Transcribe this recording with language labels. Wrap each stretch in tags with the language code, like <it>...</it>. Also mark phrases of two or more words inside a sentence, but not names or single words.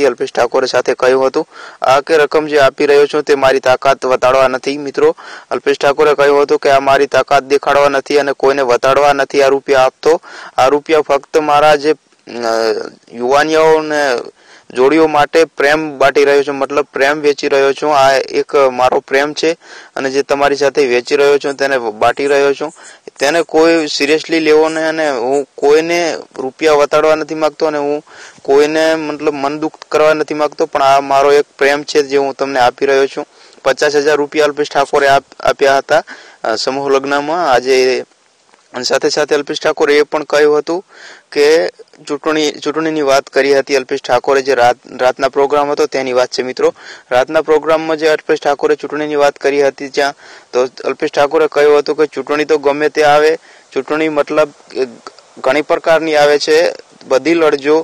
<gu>અલ્પેશ ઠાકુરે સાથે કહ્યું હતું આ કે રકમ જે આપી રહ્યો છું તે મારી તાકાત વતાડવા નથી। મિત્રો અલ્પેશ ઠાકુરે કહ્યું હતું કે આ મારી તાકાત દેખાડવા નથી અને કોઈને વતાડવા નથી આ રૂપિયા આપતો। આ રૂપિયા ફક્ત મારા જે યુવાનીઓને જોડીઓ માટે પ્રેમ બાટી રહ્યો છું, મતલબ પ્રેમ વેચી રહ્યો છું। આ એક મારો પ્રેમ છે અને જે તમારી સાથે વેચી રહ્યો છું તેને બાટી રહ્યો છું। તેને કોઈ સીરિયસલી લેવો નહીં અને હૂં કોઈને રૂપિયા વતાડવા નથી માંગતો અને હૂં કોઈને મતલબ મન દુખ કરવા નથી માંગતો, પણ આ મારો એક પ્રેમ છે જે હૂં તમને આપી રહ્યો છું। 50,000 રૂપિયા અલ્પેશ ઠાકુરે આપ્યા હતા સમૂહ લગ્નમાં આજે। સાથે સાથે અલ્પેશ ઠાકુરે એ પણ કહ્યું હતું કે ચૂંટણીની વાત કરી હતી। અલ્પેશ ઠાકુરે જે રાતના પ્રોગ્રામ હતો તેની વાત છે। મિત્રો રાતના પ્રોગ્રામમાં જે અલ્પેશ ઠાકુરે ચૂંટણીની વાત કરી હતી ત્યાં તો અલ્પેશ ઠાકુરે કહ્યું હતું કે ચૂંટણી તો ગમે તે આવે, ચૂંટણી મતલબ ઘણી પ્રકારની આવે છે, બધી લડજો।</gu>